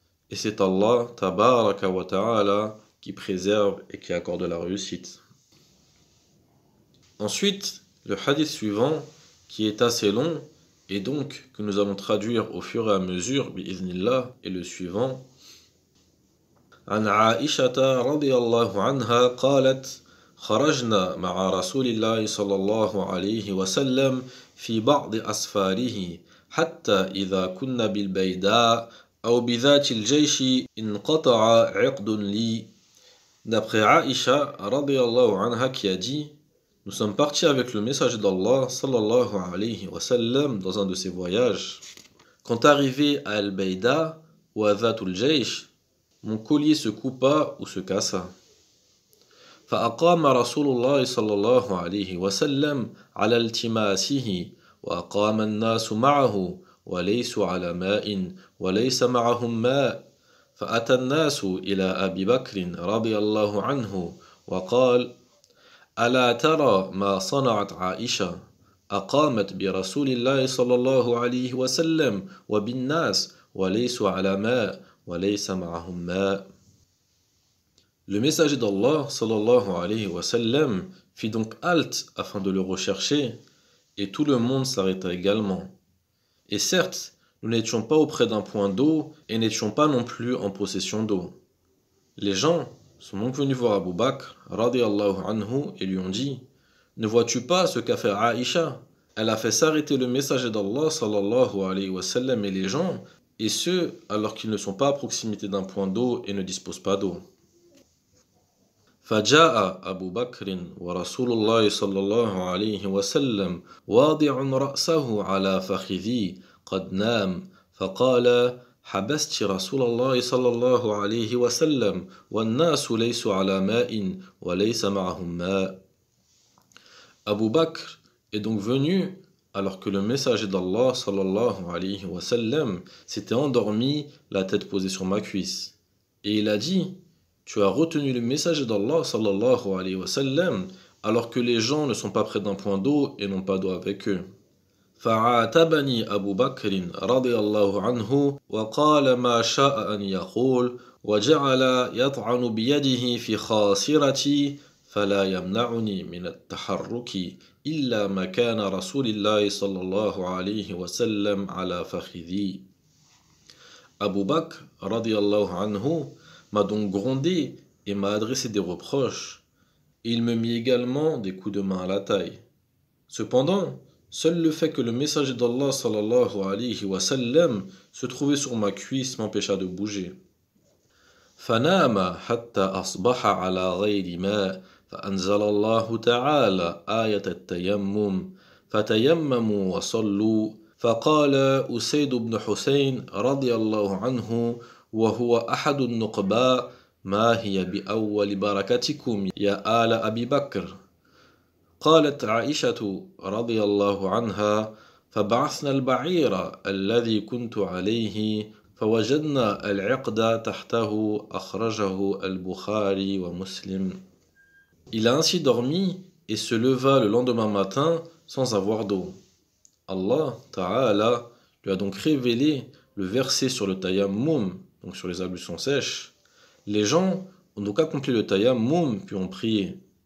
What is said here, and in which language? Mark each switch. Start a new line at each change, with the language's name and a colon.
French: Et c'est Allah tabaraka wa ta'ala qui préserve et qui accorde la réussite. Ensuite, le hadith suivant, qui est assez long, et donc que nous allons traduire au fur et à mesure, bi'idhnillah, est le suivant.
Arabic: عن عائشة رضي الله عنها قالت خرجنا مع رسول الله صلى الله عليه وسلم في بعض أسفاره حتى إذا كنا بالبيداء أو بذات الجيش انقطع عقد لي.
French: D'après Aïcha radiyallahu anha qui a dit: nous sommes partis avec le messager d'Allah sallallahu alayhi wa sallam dans un de ses voyages. Quand arrivé à Al-Bayda ou à Dhatul Jaysh, mon collier se coupa ou se cassa.
Arabic: فأقام رسول الله صلى الله عليه وسلم على التماسه وأقام الناس معه وليسوا على ماء وليس معهم ماء فأتى الناس إلى أبي بكر رضي الله عنه وقال: ألا ترى ما صنعت عائشة أقامت برسول الله صلى الله عليه وسلم وبالناس وليسوا على ماء وليس معهم ماء.
French: Le messager d'Allah sallallahu alayhi wa sallam fit donc halte afin de le rechercher et tout le monde s'arrêta également. Et certes, nous n'étions pas auprès d'un point d'eau et n'étions pas non plus en possession d'eau. Les gens sont donc venus voir Abu Bakr radiyallahu anhu et lui ont dit: ne vois-tu pas ce qu'a fait Aïcha? Elle a fait s'arrêter le messager d'Allah sallallahu alayhi wa sallam et les gens, et ce alors qu'ils ne sont pas à proximité d'un point d'eau et ne disposent pas d'eau.
Arabic: فجاء أبو بكر ورسول الله صلى الله عليه وسلم واضع رأسه على فخذي قد نام فقال حبست رسول الله صلى الله عليه وسلم والناس ليسوا على ماء وليس معهم ماء.
French: Abu Bakr est donc venu alors que le messager d'Allah sallallahu alayhi wa sallam s'était endormi, la tête posée sur ma cuisse. Et il a dit: tu as retenu le messager d'Allah sallallahu alayhi wa sallam alors que les gens ne sont pas près d'un point d'eau et n'ont pas d'eau avec eux.
Arabic: فعاتبني أبو بكر رضي الله عنه وقال ما شاء أن يقول وجعل يطعن بيده في خاصرتي فلا يمنعني من التحرك إلا مكان رسول الله صلى الله عليه وسلم على فخذي.
French: Abu Bakr radiallahu anhu m'a donc grondé et m'a adressé des reproches. Il me mit également des coups de main à la taille. Cependant, seul le fait que le messager d'Allah sallallahu alayhi wa sallam se trouvait sur ma cuisse m'empêcha de bouger.
Arabic: فنام حتى أصبح على غير ماء فأنزل الله تعالى آية التيمم فتيمموا وصلوا فقال أسيد بن حسين رضي الله عنه وهو أحد النقباء ما هي بأول بركتكم يا آل أبي بكر. قالت عائشة رضي الله عنها فبعثنا البعير الذي كنت عليه فوجدنا العقد تحته أخرجه البخاري ومسلم.
French: Il a ainsi dormi et se leva le lendemain matin sans avoir d'eau. Allah Ta'ala lui a donc révélé le verset sur le tayammum, donc sur les ablutions sèches. Les gens ont donc accompli le tayammum puis ont prié.